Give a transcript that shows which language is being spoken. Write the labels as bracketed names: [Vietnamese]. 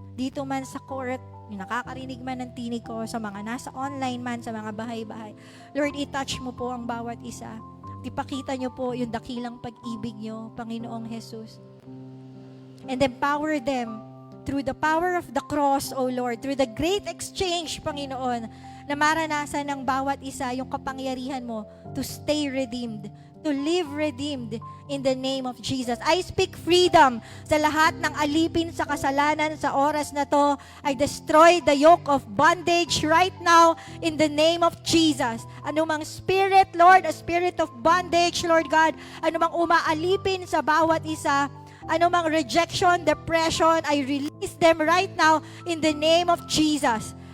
[Filipino] Dito man sa court, yung nakakarinig man ng tinig ko, sa mga nasa online man, sa mga bahay-bahay. Lord, i-touch mo po ang bawat isa. Ipakita nyo po yung dakilang pag-ibig nyo, Panginoong Jesus. [English] And empower them through the power of the cross, O Lord, through the great exchange, Panginoon, [Filipino] na maranasan ng bawat isa yung kapangyarihan mo [English] to stay redeemed, to live redeemed in the name of Jesus. I speak freedom [Filipino] sa lahat ng alipin sa kasalanan sa oras na to. [English] I destroy the yoke of bondage right now in the name of Jesus. Anumang spirit, Lord, a spirit of bondage, Lord God, [Filipino] anumang umaalipin sa bawat isa, anumang [English] rejection, depression, I release them right now in the name of Jesus.